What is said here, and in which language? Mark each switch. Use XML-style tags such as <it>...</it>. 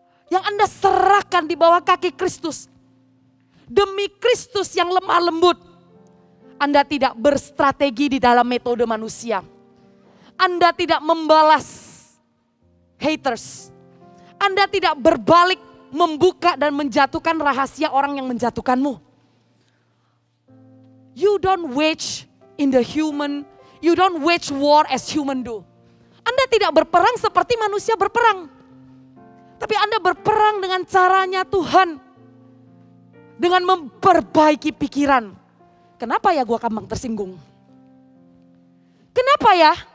<id>Yang Anda serahkan di bawah kaki Kristus. Demi Kristus yang lemah lembut. Anda tidak berstrategi di dalam metode manusia. Anda tidak membalas haters. Anda tidak berbalik membuka dan menjatuhkan rahasia orang yang menjatuhkanmu.</id> <en>You don't wage in the human. You don't wage war as human do.</en> <id>Anda tidak berperang seperti manusia berperang. Tapi Anda berperang dengan caranya Tuhan. Dengan memperbaiki pikiran. Kenapa ya gue gampang tersinggung? Kenapa ya?</id>